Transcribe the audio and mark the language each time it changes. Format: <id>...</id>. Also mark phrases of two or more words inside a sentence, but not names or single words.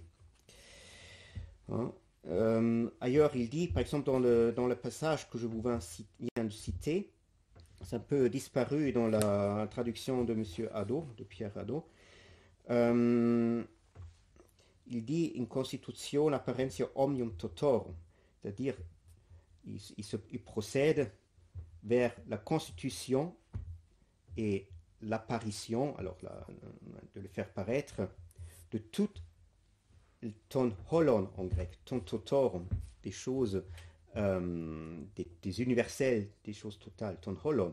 <fr>Hein? Ailleurs, il dit, par exemple, dans le passage que je vous viens de citer, c'est un peu disparu dans la traduction de Monsieur Hadot, de Pierre Hadot. Il dit</fr> <la>in constitutione apparentia omnium totorum,</la> <fr>c'est-à-dire il procède vers la constitution et l'apparition, alors de le faire paraître, de toute</fr> <el>τὸ ὅλον</el> <fr>en grec, ton totorum, des choses, des universels, des choses totales,</fr> <el>τὸ ὅλον.</el>